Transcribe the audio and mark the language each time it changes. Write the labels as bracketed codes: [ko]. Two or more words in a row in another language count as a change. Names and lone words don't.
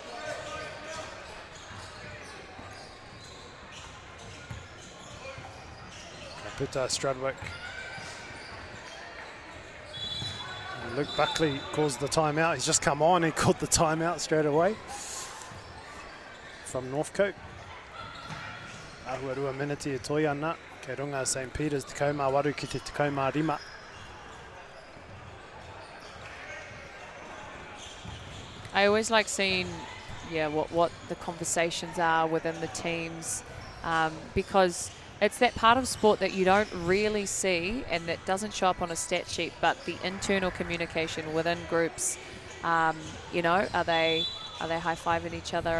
[mi] Puta Strudwick. [en] And Luke Buckley calls the timeout. He's just come on and called the timeout straight away from Northcote. [mi] Ahuarua minute e toi ana. Kei runga St. Peter's, te kaumā ki te kaumā rima. [en] I always like seeing, what the conversations are within the teams, because it's that part of sport that you don't really see and that doesn't show up on a stat sheet, but the internal communication within groups, are they high-fiving each other?